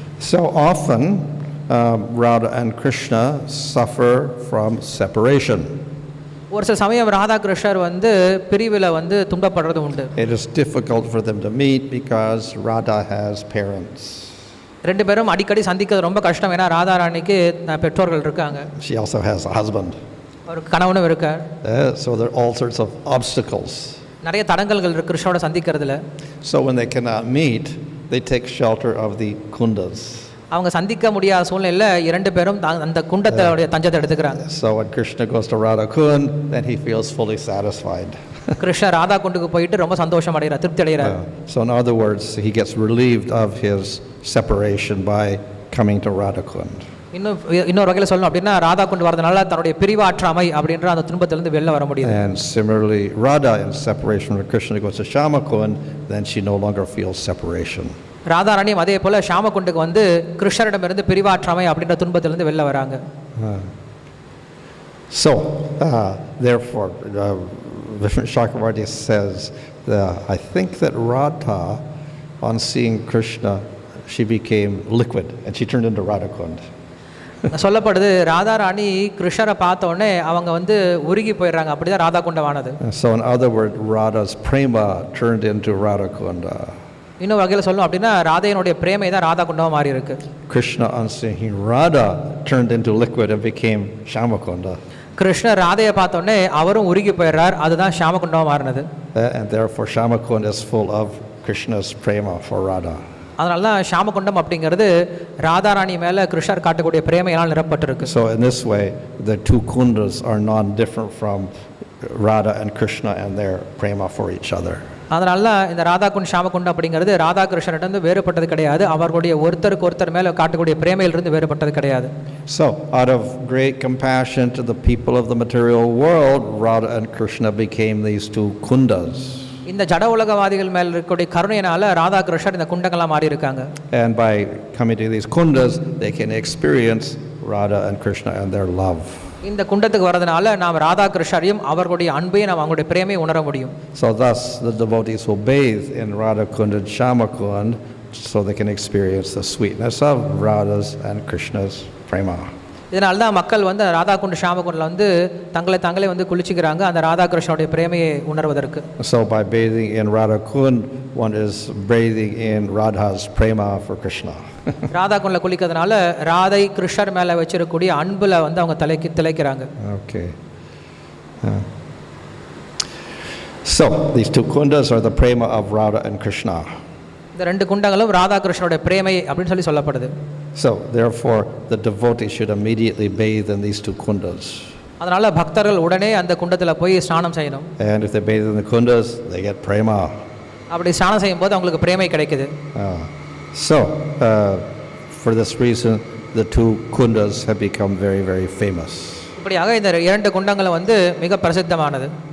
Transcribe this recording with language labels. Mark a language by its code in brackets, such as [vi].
[en] So often Radha and Krishna suffer from separation. [ta] ஒரு சில சமயம் ராதா கிருஷ்ணர் வந்து பிரிவில் வந்து துன்பப்படுறது உண்டு. [en] It is difficult for them to meet because Radha has parents. [ta] ரெண்டு பேரும் அடிக்கடி சந்திக்கிறது ரொம்ப கஷ்டம், ஏன்னா ராதா ராணிக்கு பெற்றோர்கள் இருக்காங்க. [en] She also has a husband. [ta] ஒரு கணவனும் இருக்கார். [en] So there are all sorts of obstacles. [ta] நிறைய தடங்கல்கள் இருக்கு கிருஷ்ணரோட சந்திக்கிறதுல. [en] So when they cannot meet, they take shelter of the kundas. [ta] அவங்க சந்திக்க முடியாத சூழ்நிலையில் இரண்டு பேரும் அந்த குண்டத்தோடைய தஞ்சத்தை எடுத்துக்கிறாங்க. [en] So when Krishna goes to Radha Kund, then he feels fully satisfied. [ta] கிருஷ்ணர் ராதா குண்டுக்கு போயிட்டு ரொம்ப சந்தோஷம் அடைகிறார், திருப்தி அடைகிறார். [en] So in other words, he gets relieved of his separation by coming to Radha Kund. [ta] இன்னொரு வகையில் சொல்லணும் அப்படின்னா ராதா குண்டு வரதுனால தன்னுடைய பிரிவாற்றாமை அப்படின்ற அந்த துன்பத்திலிருந்து வெளில வர முடியும். [en] And similarly, Radha in separation when Krishna goes to Shyama Kund, then she no longer feels separation. [ta] Radha ராணியும் அதே போல ஷாம குண்டுக்கு வந்து கிருஷ்ணரிடமிருந்து பிரிவாற்றாமை அப்படின்ற துன்பத்திலிருந்து வெளில வராங்க. [en] So therefore Vishnu Chakravarti says I think that Radha, on seeing Krishna, she became liquid and she turned into Radha Kund. [ta] சொல்லப்படுது ராதா ராணி கிருஷ்ணரை பார்த்த உடனே அவங்க வந்து உருகி போயிடுறாங்க, அப்படிதான் Radha குண்டமானது. [en] So in other words, Radha's prema turned into Radha Kunda. [ta] இன்னொரு வகையில் சொல்லணும் அப்படின்னா ராதையினுடைய பிரேமை தான் ராதா குண்டமாக மாறி இருக்கு. [en] Krishna on seeing Radha turned into liquid and became Shyamakunda. [ta] கிருஷ்ணர் ராதையை பார்த்த உடனே அவரும் உருகி போயிடுறார், அதுதான் ஷியாமகுண்டமாக மாறினது. [en] And therefore Shyamakunda is full of Krishna's prema for Radha. [ta] அதனால தான் ஷியாமகுண்டம் அப்படிங்கிறது ராதா ராணி மேலே கிருஷ்ணர் காட்டக்கூடிய பிரேமையால் நிரப்பப்பட்டிருக்கு. [en] So in this way the two kundas are non-different from Radha and Krishna and their prema for each other. [ta] அதனால தான் இந்த ராதா குண்ட் ஷியாமகுண்டம் அப்படிங்கிறது ராதா கிருஷ்ணர்கிட்ட வேறுபட்டது கிடையாது, அவர்களுடைய ஒருத்தருக்கு ஒருத்தர் மேலே காட்டக்கூடிய பிரேமையிலிருந்து வேறுபட்டது கிடையாது. [en] So out of great compassion to the people of the material world, Radha and Krishna became these two kundas. [ta] இந்த ஜட உலகவாதிகள் மேல் இருக்கக்கூடிய கருணையினால ராதா கிருஷ்ணர் இந்த குண்டங்களா மாறி இருக்காங்க. [en] And by coming to these kundas they can experience Radha and Krishna and their love. [ta] இந்த குண்டத்துக்கு வரதுனால நாம் ராதா கிருஷ்ணரையும் அவர்களுடைய அன்பையும் நாம் அவங்களுடைய பிரேமையை உணர முடியும். [en] So thus the devotees will bathe in Radha Kund and Shyama Kund so they can experience the sweetness of Radha's and Krishna's prema. [ta] இதனால தான் மக்கள் வந்து ராதாகுண்ட் ஷாமகுண்டில் வந்து தங்களே வந்து குளிச்சுக்கிறாங்க அந்த ராதாகிருஷ்ணனுடைய பிரேமையை உணர்வதற்கு. [en] So by bathing in Radha Kund, one is bathing in Radha's prema for Krishna. [ta] ராதாகுண்டில் குளிக்கிறதுனால Radhai கிருஷ்ணர் மேலே வச்சிருக்கக்கூடிய அன்புல வந்து அவங்க திளைக்கிறாங்க. [en] Okay. So these two kundas are the prema of Radha and Krishna. [ta] இந்த ரெண்டு குண்டங்களும் ராதா கிருஷ்ணனுடைய பிரேமை அப்படின்னு சொல்லி சொல்லப்படுது. [en] So therefore the devotee should immediately bathe in these two kundas. [ta] அதனால பக்தர்கள் உடனே அந்த குண்டத்துல போய் ஸ்நானம் செய்யணும். [en] And if they bathe in the kundas, they get prema. [ta] அப்படி ஸ்நானம் செய்யும்போது அவங்களுக்கு பிரேமை கிடைக்குது. [en] So for this reason the two kundas have become very, very famous. [ta] இப்படியாக இந்த இரண்டு குண்டங்களும் வந்து மிக பிரசித்தமானது.